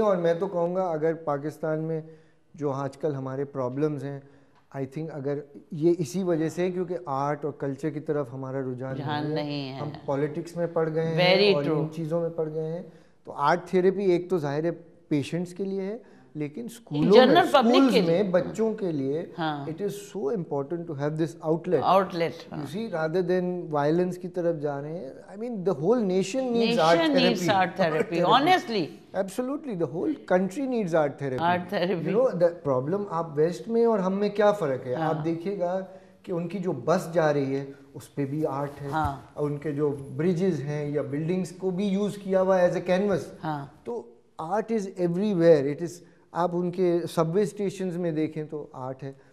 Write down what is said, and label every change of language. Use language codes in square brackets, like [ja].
[ur] اور میں تو کہوں گا اگر پاکستان میں جو آج کل ہمارے پرابلمز ہیں, [en] I think [ur] اگر یہ اسی وجہ سے کیونکہ آرٹ اور کلچر کی طرف ہمارا رجحان نہیں ہے, ہم پالیٹکس میں پڑ گئے ہیں اور ان چیزوں میں پڑ گئے ہیں. تو آرٹ تھیراپی ایک تو ظاہر ہے پیشنٹس کے لیے ہے, لیکن اسکولز میں بچوں کے لیے [en] It is so important to have this outlet. You see rather than [ur] violence کی طرف جا رہے ہیں. [en] I mean the whole nation needs art therapy. Honestly. Absolutely, the whole country needs art therapy. You know the problem [ur] آپ waste میں اور ہم میں کیا فرق ہے, آپ دیکھیے گا کہ ان کی جو بس جا رہی ہے اس پہ بھی آرٹ ہے, اور ان کے جو بریجز ہیں یا بلڈنگز کو بھی یوز کیا ہوا ایز اے کینوس. تو [en] Art is everywhere. It is, [ur] آپ ان کے سب وے اسٹیشنز میں دیکھیں تو آرٹ ہے.